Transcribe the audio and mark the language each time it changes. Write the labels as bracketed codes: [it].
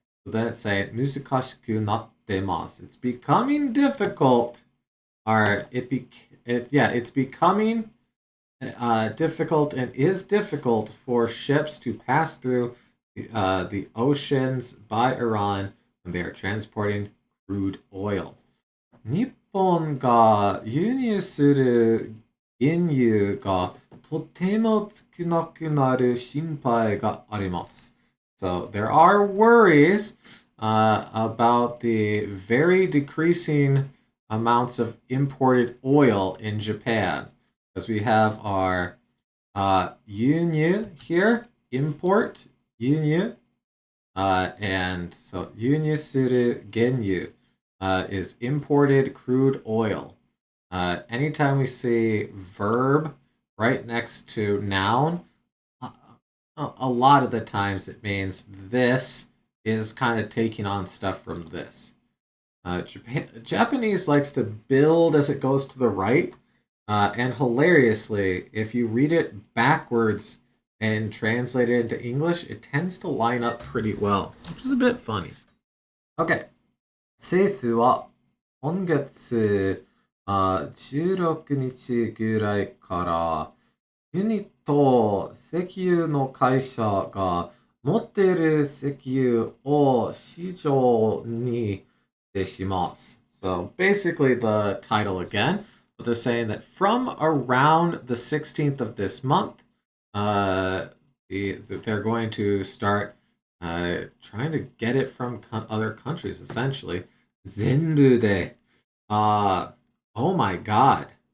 [en] So then it's saying [ja] musukashiku nattemasu. [en] It's becoming difficult. Or it's becoming difficult and is difficult for ships to pass through the oceans by Iran when they are transporting crude oil. [ja] 日本が輸入する原油がとても少なくなる心配があります。 [en] So there are worries about the very decreasing amounts of imported oil in Japan. Because we have our yunyu here, import, yunyu, and so [ja] yunyu suru genyu [en] is imported crude oil. Anytime we see verb right next to noun, a lot of the times it means this is kind of taking on stuff from this. Japanese likes to build as it goes to the right. And hilariously, if you read it backwards and translate it into English, it tends to line up pretty well, which is a bit funny. Okay. [ja] 政府は今月16日ぐらいからユニと石油の会社が持っている石油を市場に出します。 [en] So basically the title again, but they're saying that from around the 16th of this month, they're going to start trying to get it from other countries, essentially. [ja] Zenbu de. [en] Oh my god.